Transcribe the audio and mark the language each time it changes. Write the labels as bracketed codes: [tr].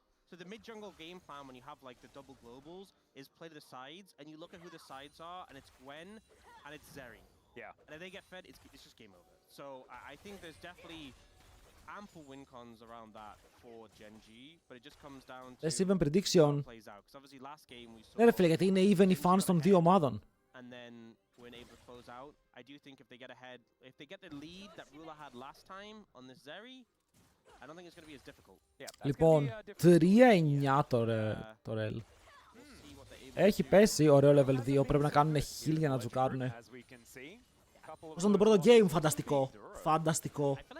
[en] So the mid-jungle game plan when you have like the double globals is play to the sides and you look at who the sides are and it's Gwen and it's Zeri. Yeah. And if they get fed, it's just game over. So I think there's definitely ample win cons around that for Genji, but it just comes down to Let's even prediction. how it plays out. Because obviously last game we saw... [el] Ναι ρε φίλε, γιατί είναι even οι fans των δύο ομάδων. [en] And then we're able to close out. I do think if they get ahead, if they get the lead that Rula had last time on this Zeri, I don't think it's going to be as difficult. [el] Λοιπόν, 3-9 το Rel. Έχει πέσει, ωραίο level 2, πρέπει να κάνουν heal για να τζουκάρουνε. Όσο το πρώτο game, φανταστικό. Φανταστικό.